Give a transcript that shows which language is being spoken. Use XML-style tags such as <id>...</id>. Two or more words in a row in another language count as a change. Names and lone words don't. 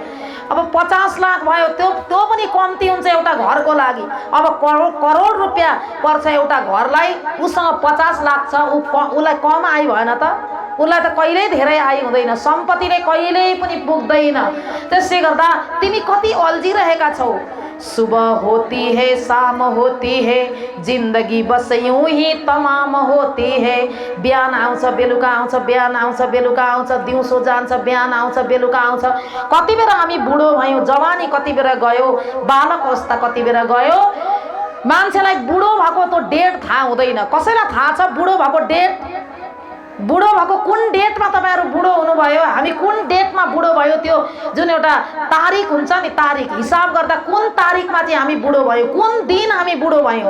<ne>अब 50 लाख भयो, त्यो पनि कम्ती हुन्छ एउटा घरको लागि। अब करोड रुपियाँ पर्छ एउटा घरलाई, उसँग 50 लाख छ, उसलाई कम आइ भएन त? उसलाई त कहिल्यै धेरै आइ हुँदैन, सम्पत्तिले कहिल्यै पनि पुग्दैन। त्यसले गर्दा तिमी कति अल्झिरहेका छौ।</ne> <hi>सुबह होती है शाम होती है, जिन्दगी बस यूं ही तमाम होती है।</hi> <ne>बिहान आउँछ बेलुका आउँछ, बिहान आउँछ बेलुका आउँछ, दिउँसो जान्छ बिहान आउँछ बेलुका आउँछ। कति बेला हामी बुढो भयौँ, जवानी कति बेला गयो, बालक अवस्था कति बेला गयो। मान्छेलाई बुढो भएको त डेट थाहा हुँदैन। कसैलाई थाहा छ बुढो भएको डेट? बुढो भएको कुन डेटमा तपाईँहरू बुढो हुनुभयो, हामी कुन डेटमा बुढो भयो, त्यो जुन एउटा तारिक हुन्छ नि, तारिक हिसाब गर्दा कुन तारिकमा चाहिँ हामी बुढो भयो, कुन दिन हामी बुढो भयौँ।</ne>